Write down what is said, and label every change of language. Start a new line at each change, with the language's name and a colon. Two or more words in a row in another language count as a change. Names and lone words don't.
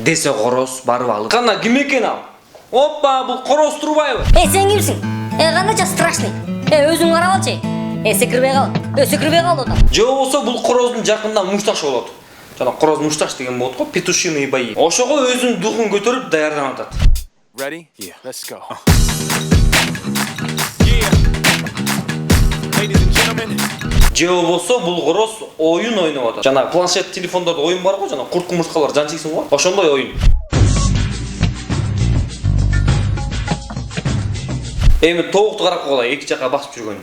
Kyrgyz: Десе короз барып алып. Кана ким экен ал? Оппа, бул Короз Турбаева. Сен кимсиң? Кандайча страшный. Өзүң карап алчы. Секирбей кал. Секирбей кал да. Же болсо бул короздун жакында мушташ болот. Жана короз мушташ деген болот го,
Russian: петушиный бои.
Kyrgyz: Ошого өзүнүн духун көтөрүп даярданып атат.
English: Ready? Yeah. Let's go.
Kyrgyz: Же болсо бул короз оюн ойноп атат. Жана планшет телефондордо оюн бар го, жана курт кумурскалар жан чексин го. Ошондой оюн. Эми тоукту карап калай, эки жакка басып жүргөн.